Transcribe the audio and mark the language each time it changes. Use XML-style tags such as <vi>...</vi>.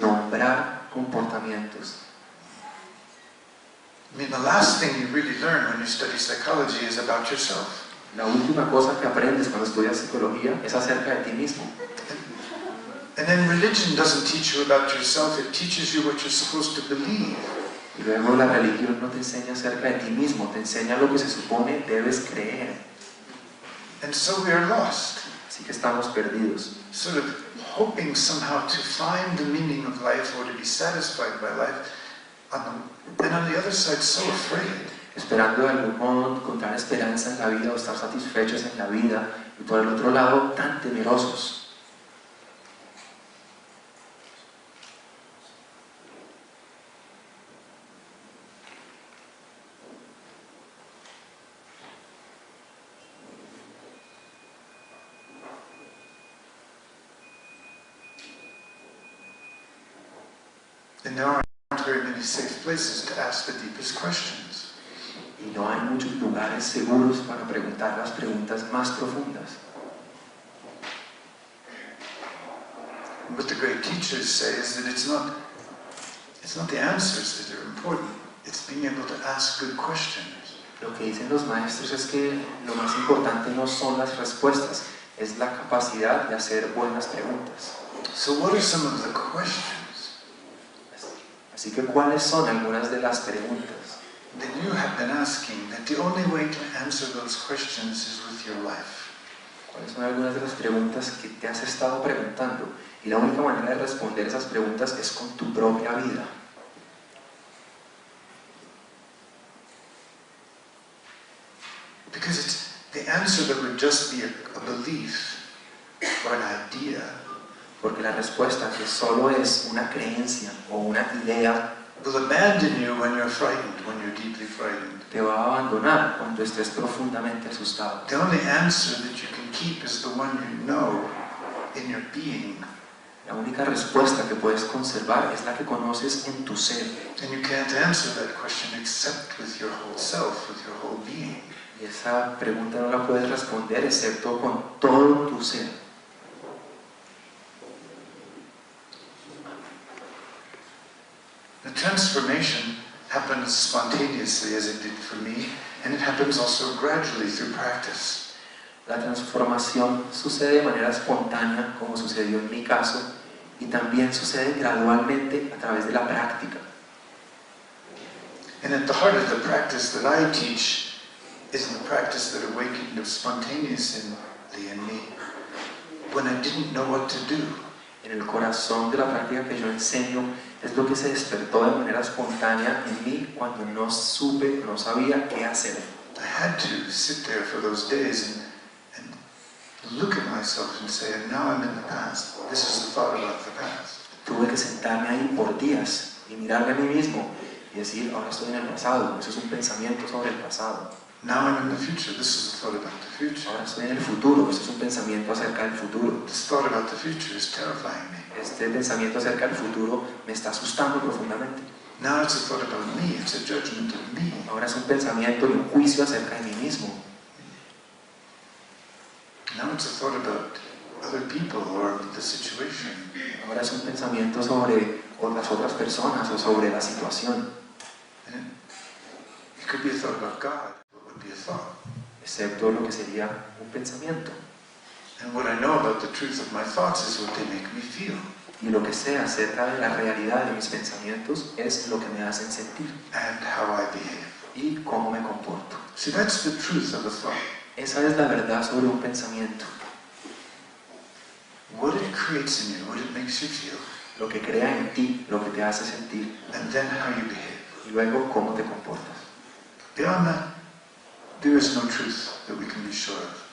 <es>nombrar comportamientos.</es> <en>I mean, the last thing you really learn when you study psychology is about yourself.</en> <es>La última cosa que aprendes cuando estudias psicología es acerca de ti mismo.</es> <en>And then religion doesn't teach you about yourself, it teaches you what you're supposed to believe.</en> <es>Y luego la religión no te enseña acerca de ti mismo, te enseña lo que se supone debes creer.</es> <en>And so we are lost,</en> <es>Así que estamos perdidos,</es> <en>sort of hoping somehow to find the meaning of life or to be satisfied by life. And on the other side, so afraid.</en> <es>esperando de algún modo encontrar esperanza en la vida o estar satisfechos en la vida, y por el otro lado tan temerosos.</es> <en>And there aren't very many safe places to ask the deepest questions.</en> <es>Y no hay muchos lugares seguros para preguntar las preguntas más profundas.</es> <en>What the great teachers say is that it's not the answers that are important, it's being able to ask good questions.</en> <es>Lo que dicen los maestros es que lo más importante no son las respuestas, es la capacidad de hacer buenas preguntas.</es> <en>So what are some of the questions</en> <es>Así que, ¿cuáles son algunas de las preguntas</es> <en>that you have been asking, that the only way to answer those questions is with your life?</en> <es>¿Cuáles son algunas de las preguntas que te has estado preguntando? Y la única manera de responder esas preguntas es con tu propia vida.</es> <en>Because it's the answer that would just be a belief or an idea</en> <es>Porque la respuesta, que solo es una creencia o una idea,</es> <en>will abandon you when you're frightened, when you're deeply frightened.</en> <es>te va a abandonar cuando estés profundamente asustado.</es> <en>The only answer that you can keep is the one you know in your being.</en> <es>La única respuesta que puedes conservar es la que conoces en tu ser.</es> <en>And you can't answer that question except with your whole self, with your whole being.</en> <es>Y esa pregunta no la puedes responder excepto con todo tu ser.</es> <en>The transformation happens spontaneously, as it did for me, and it happens also gradually through practice.</en> <es>La transformación sucede de manera espontánea, como sucedió en mi caso, y también sucede gradualmente a través de la práctica.</es> <en>And at the heart of the practice that I teach is the practice that awakened spontaneously in me when I didn't know what to do.</en> <es>En el corazón de la práctica que yo enseño es lo que se despertó de manera espontánea en mí cuando no supe, no sabía qué hacer.</es> <en>I had to sit there for those days and look at myself and say, now I'm in the past. This is the thought about the past.</en> <es>Tuve que sentarme ahí por días y mirarme a mí mismo y decir, ahora estoy en el pasado, eso es un pensamiento sobre el pasado.</es> <en>Now I'm in the future. This is the thought about the future.</en> <es>Ahora estoy en el futuro, eso es un pensamiento acerca del futuro.</es> <en>This thought about the future is terrifying me.</en> <es>Este pensamiento acerca del futuro me está asustando profundamente.</es> <en>Now it's a thought about me. It's a judgment of me.</en> <es>Ahora es un pensamiento y un juicio acerca de mí mismo.</es> <en>Now it's a thought about other people or the situation.</en> <es>Ahora es un pensamiento sobre las otras personas o sobre la situación.</es> <en>And it could be a thought about God. What would be a thought?</en> <es>Excepto lo que sería un pensamiento.</es> <en>And what I know about the truth of my thoughts is what they make me feel.</en> <es>Y lo que sé acerca de la realidad de mis pensamientos es lo que me hacen sentir</es> <en>And how I behave.</en> <es>y cómo me comporto.</es> <en>See, that's the truth of a thought.</en> <es>Esa es la verdad sobre un pensamiento.</es> <en>What it creates in you, what it makes you feel,</en> <es>Lo que crea en ti, lo que te hace sentir</es> <en>and then how you behave.</en> <es>y luego cómo te comportas.</es> <en>Beyond that, there is no truth that we can be sure of.</en>